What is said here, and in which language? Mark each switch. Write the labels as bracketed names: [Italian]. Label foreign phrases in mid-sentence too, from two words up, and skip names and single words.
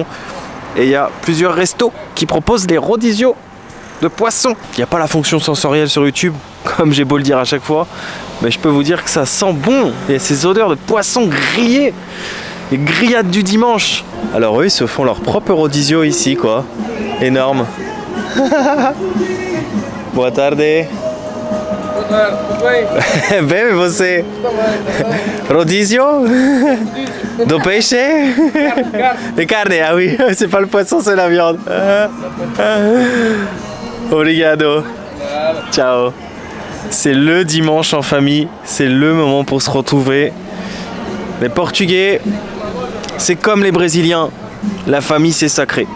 [French] Et il y a plusieurs restos qui proposent les Rodizio de poisson. Il n'y a pas la fonction sensorielle sur YouTube, comme j'ai beau le dire à chaque fois. Mais je peux vous dire que ça sent bon. Il y a ces odeurs de poisson grillé. Les grillades du dimanche. Alors eux, ils se font leur propre rodizio ici, quoi. Énorme. [Portuguese] Boa tarde. Bem, você? Rodizio? Do peixe? De carne, [French] ah oui. C'est pas le poisson, c'est la viande. [Portuguese] Obrigado. Ciao. [French] C'est le dimanche en famille, c'est le moment pour se retrouver. Les Portugais, c'est comme les Brésiliens, la famille c'est sacré.